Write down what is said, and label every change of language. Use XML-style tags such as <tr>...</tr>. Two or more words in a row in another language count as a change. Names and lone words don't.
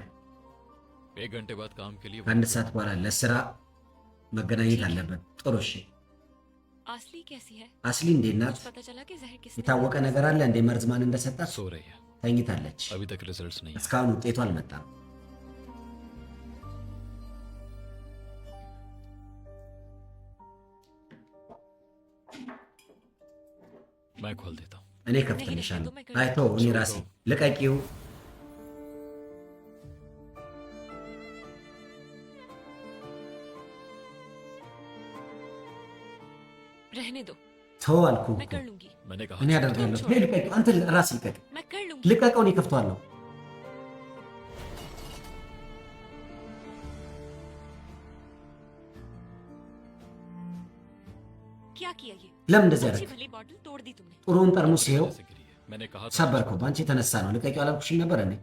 <hi>1 घंटे बाद काम के लिए</hi> <am>ከአንድ ሰዓት በኋላ ለስራ መገናኘት አለበት። ጥሩ እሺ።</am> <hi>असली कैसी है?</hi> <am>አስሊ እንዴት ናት?</am> <hi>कुछ पता चला कि जहर किसने</hi> <am>የታወቀ ነገር አለ እንዴ? መርዝ ማን እንደሰጣት?</am> <hi>सो रही है।</hi> <am>ተኝታለች።</am> <hi>अभी तक रिजल्ट्स नहीं आए।</hi> <am>እስካሁን ውጤቱ አልመጣም።</am> <hi>मैं खोल देता हूँ।</hi> <am>እኔ ከፍትልሻለሁ። አይተው እኔ ራሴ ልቀቂው።</am> <hi>रहने दो</hi> <am>ተው አልኩህ</am> <hi>मैं</hi> <am>እኮ።</am> <hi>कर लूंगी मैंने कहा</hi> <am>እኔ</am> <hi>छोड़</hi> <am>አደርጋለሁ።</am> <hi>दो।</hi> <am>ሄይ ልቀቂው። አንተ ራስህ ልቀቅ።</am> <hi>मैं कर लूंगी</hi> <am>ልቀቀው። እኔ ከፍተዋለሁ።</am> <hi>क्या किया ये</hi> <am>ለምን እንደዚህ</am> <hi>अच्छी</hi> <am>አደረግ?</am> <hi>भली बॉटल तोड़ दी तुमने</hi> <am>ጥሩውን ጠርሙስ ይኸው</am> <hi>ऐसे गिरी है। मैंने कहा था</hi> <am>ሰበርከው። በአንቺ የተነሳ ነው። ልቀቂው አላልኩሽም ነበር እኔ?</am>